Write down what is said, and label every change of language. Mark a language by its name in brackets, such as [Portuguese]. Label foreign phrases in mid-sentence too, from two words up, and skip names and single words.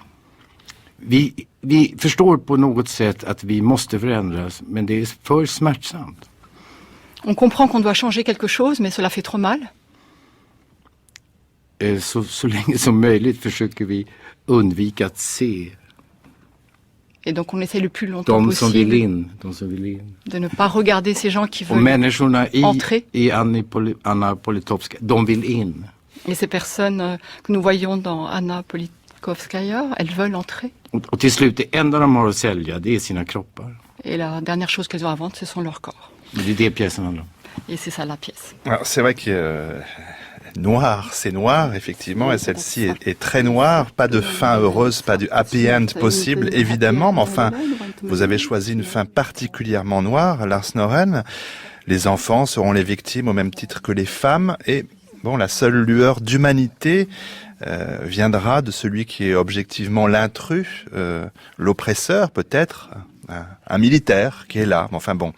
[Swedish] Vi förstår på något sätt att vi måste förändras, men det är för smärtsamt. [French] On comprend qu'on doit changer quelque chose, mais cela fait trop mal. [Swedish] Så länge som möjligt försöker vi undvika att se. [French] Et donc on essaie le plus longtemps possible [Swedish] de som vill in. [French] De ne pas regarder ces gens qui veulent [Swedish] människorna [French] entrer. [Swedish] I Anna Politkovskaja, de vill in. [French] Et ces personnes que nous voyons dans Anna Politkovskaja, elles veulent entrer. [Swedish] Och till slut, det enda de har att sälja, det är sina kroppar. [French] Et la dernière chose qu'elles ont à vendre, ce sont leurs corps. [Swedish] Det är det pjäsen handlar om. [French] Et c'est ça la pièce. Alors, c'est vrai que noir, c'est noir, effectivement, et celle-ci est très noire. Pas de fin heureuse, pas du [English] happy end [French] possible, évidemment, mais enfin, vous avez choisi une fin particulièrement noire, Lars Noren. Les enfants seront les victimes au même titre que les femmes, et bon, la seule lueur d'humanité viendra de celui qui est objectivement l'intrus, l'oppresseur peut-être, un militaire qui est là, enfin bon.